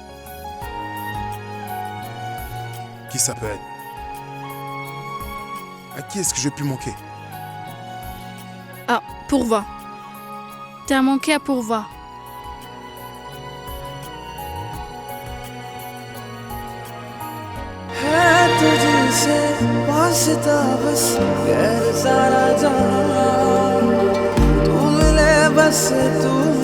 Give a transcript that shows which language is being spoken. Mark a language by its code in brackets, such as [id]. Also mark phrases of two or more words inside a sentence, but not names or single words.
[fr] Qui ça peut être? À qui est-ce que j'ai pu manquer? Ah, Pourvoix. T'as manqué à Pourvoix. [hi] वास्ता बस गैर सारा जहां तू मिले बस तू